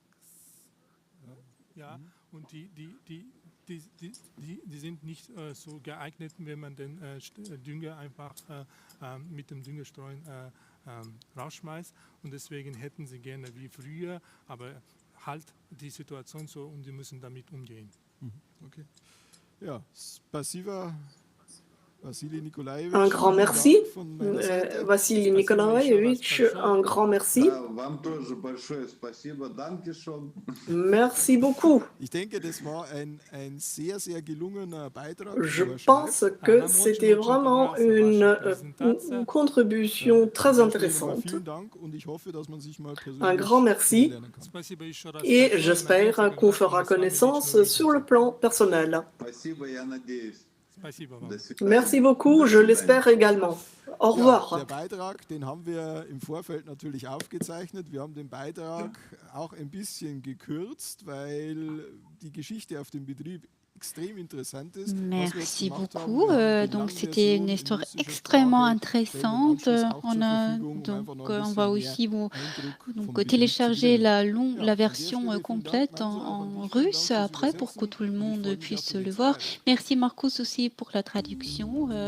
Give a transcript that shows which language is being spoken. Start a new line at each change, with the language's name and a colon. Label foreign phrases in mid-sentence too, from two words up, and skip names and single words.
German: Ja, und die sind nicht so geeignet, wenn man den Dünger einfach mit dem Düngerstreuen rausschmeißt. Und deswegen hätten sie gerne wie früher, aber halt die Situation so und die müssen damit umgehen. Okay. Ja, spasiba.
French: Un grand merci, Vassili Nikolaevich, un grand merci. Merci beaucoup. Je pense que c'était vraiment une contribution très intéressante. Un grand merci et j'espère qu'on fera connaissance sur le plan personnel. Merci beaucoup, je l'espère également. Au revoir.
German: Der Beitrag, den haben wir im Vorfeld natürlich aufgezeichnet. Wir haben den Beitrag auch ein bisschen gekürzt, weil die Geschichte auf dem Betrieb extrem interessant ist.
French: Merci beaucoup. Donc c'était une histoire extrêmement intéressante. On va aussi télécharger la version complète en russe après pour que tout le monde puisse le voir. Merci Marcus aussi pour la traduction.